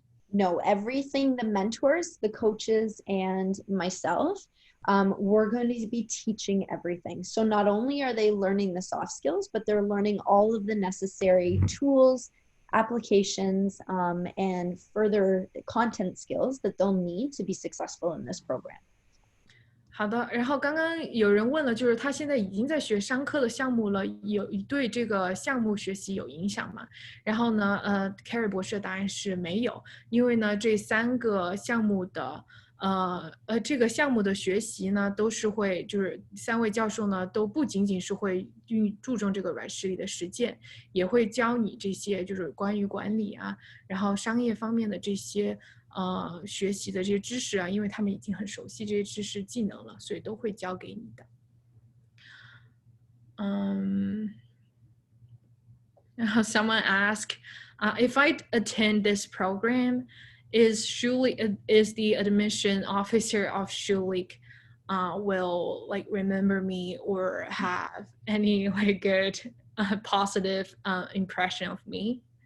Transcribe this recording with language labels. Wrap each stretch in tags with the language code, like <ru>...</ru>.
<en>No, everything the mentors, the coaches, and myself, we're going to be teaching everything. So not only are they learning the soft skills, but they're learning all of the necessary tools, applications, and further content skills that they'll need to be successful in this program.</en> <zh>好的，然后刚刚有人问了，就是他现在已经在学商科的项目了，对这个项目学习有影响吗？然后呢Keri 博士的答案是没有，因为呢这三个项目的这个项目的学习呢都是会就是三位教授呢都不仅仅是会注重这个软实力的实践，也会教你这些就是关于管理啊，然后商业方面的这些学习的这些知识啊，因为他们已经很熟悉这些知识技能了，所以都会教给你的。然后</zh> <en>someone ask if I attend this program, is the admission officer of Schulich will like remember me or have any like good positive impression of me?</en>